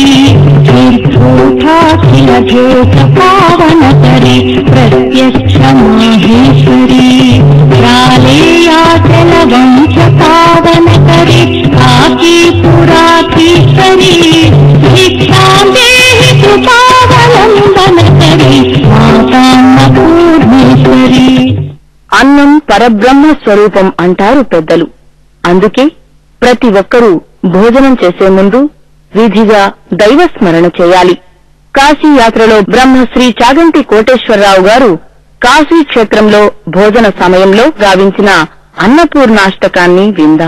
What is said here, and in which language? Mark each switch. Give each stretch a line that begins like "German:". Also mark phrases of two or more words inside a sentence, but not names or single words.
Sanskrit: तीर्थोठाखिल जोत पावनकरी प्रत्यक्ष माहेश्वरी प्रालेयाचल वंश पावनकरी काकीपुराधीश्वरी भिक्षां देहि कृपावलम्बनकरी मातान्नपूर्णेश्वरी
Telugu: అన్నం పరబ్రహ్మ స్వరూపం అంటారు పెద్దలు. అందుకే ప్రతి ఒక్కరూ భోజనం చేసే ముందు విధిగా దైవస్మరణ చేయాలి. కాశీ యాత్రలో బ్రహ్మశ్రీ చాగంటి కోటేశ్వరరావు గారు కాశీ క్షేత్రంలో భోజన సమయంలో గావించిన అన్నపూర్ణాష్టకాన్ని విందాం.